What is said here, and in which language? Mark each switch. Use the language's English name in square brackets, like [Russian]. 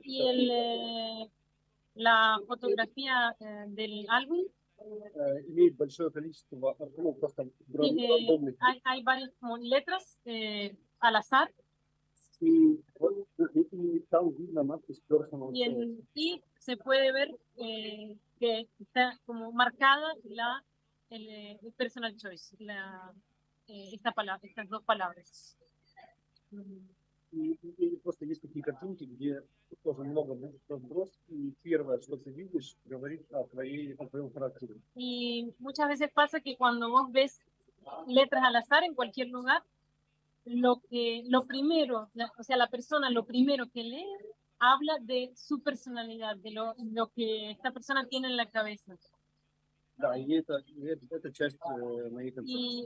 [Spanish] Y la fotografía del álbum [Russian] имеет большое количество просто рандомных. [Spanish] Hay varias como letras al azar. [Russian] И там видно надпись Personal Choice. [Spanish] Y se puede ver que está como marcada el Personal Choice, estas dos palabras. [Russian] И просто есть такие картинки, где тоже много разброс, и первое, что ты видишь, говорит о твоем характере. [Spanish] Y muchas veces pasa que cuando vos ves letras al azar en cualquier lugar, lo primero, o sea, la persona lo primero que lee habla de su personalidad, de lo que esta persona tiene en la cabeza. [Russian] Да, и это часть моей концепции.